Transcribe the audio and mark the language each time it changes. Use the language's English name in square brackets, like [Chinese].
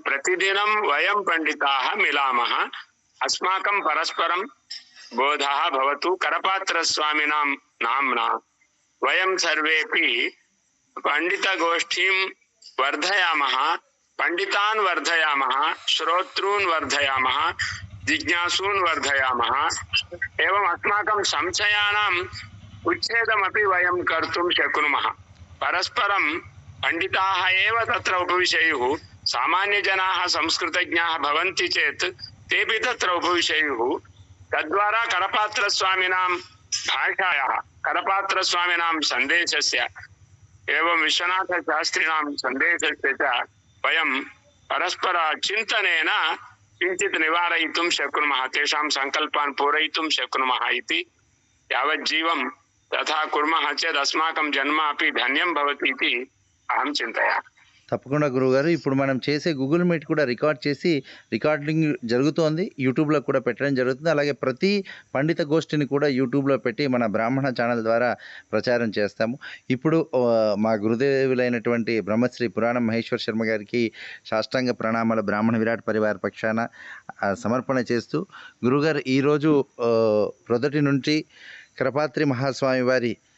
[Sanskrit] ప్రతిదినం వయం పండితాః మిలామः, అస్మాకం పరస్పరం బోధः భవతు. కరపాత్రస్వామినాం నామ్నా వయం సర్వేపి పండితగోష్ఠీం వర్ధయామः, పండితాన్ వర్ధయామः, శ్రోతॄన్ వర్ధయామः, జిజ్ఞాసూన్ వర్ధయామः. एवम् अस्माकं संशयानाम् उच्छेदमपि वयं कर्तुं शक्नुमः. परस्परं पंडिताः एव तत्र उपविशेयुः. सामान्यजनाः संस्कृतज्ञाः भवन्ति चेत् तेपि तत्र उपविशेयुः. तद्वारा करपात्रस्वामिनां भाषायाः, करपात्रस्वामिनां सन्देशस्य एवं विश्वनाथशास्त्रिणां सन्देशस्य च वयं परस्पर चिन्तनेन किञ्चित् निवारयितुं शक्नुमः, तेषां सङ्कल्पान् पूरयितुं शक्नुमः इति. यावज्जीवं तथा कुर्मः चेत् अस्माकं जन्म अपि धन्यं भवति इति अहं चिन्तयामि. [Telugu] తప్పకుండా గురువుగారు. ఇప్పుడు మనం చేసే గూగుల్ మీట్ కూడా రికార్డింగ్ జరుగుతోంది, యూట్యూబ్లో కూడా పెట్టడం జరుగుతుంది. అలాగే ప్రతి పండిత గోష్ఠిని కూడా యూట్యూబ్లో పెట్టి మన బ్రాహ్మణ ఛానల్ ద్వారా ప్రచారం చేస్తాము. ఇప్పుడు మా గురుదేవులైనటువంటి బ్రహ్మశ్రీ పురాణం మహేశ్వర శర్మ గారికి సాష్టాంగ ప్రణామాల బ్రాహ్మణ విరాట్ పరివార్ పక్షాన సమర్పణ చేస్తూ, గురుగారు ఈరోజు ప్రొదటి నుంచి కరపాత్రి మహాస్వామి వారి